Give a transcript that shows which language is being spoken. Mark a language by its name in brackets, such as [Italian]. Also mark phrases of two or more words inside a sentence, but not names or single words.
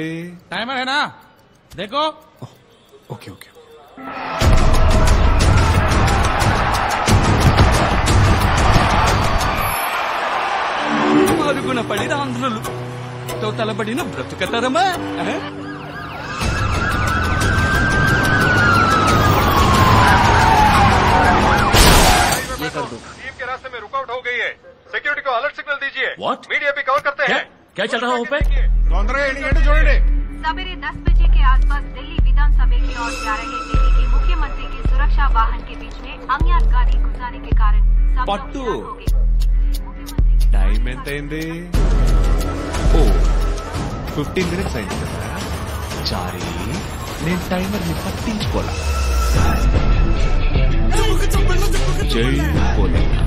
[Hindi] टाइमर है ना, देखो. [English] okay okay. [Telugu] అరుగున పడిన ఆంధ్రులు తో తలబడిన బ్రతుకతరమా? [Hindi] टीम के रास्ते में रुकावट हो गई है. सिक्योरिटी को [English] alert signal [Hindi] दीजिए. [English] What? [Hindi] मीडिया भी कवर करते हैं. क्या चल रहा है ऊपर? सवेरे 10 बजे के आसपास दिल्ली विधानसभा की ओर जा रहे दिल्ली के मुख्यमंत्री के सुरक्षा वाहन के बीच में अज्ञात गाड़ी घुसाने के कारण [Telugu] पट्टू टाइम ఎంత అయింది? ఓ 15 minutes అయింది కదా. సారీ, నేను టైమర్ ని పట్టించుకోలా. జై పోలే.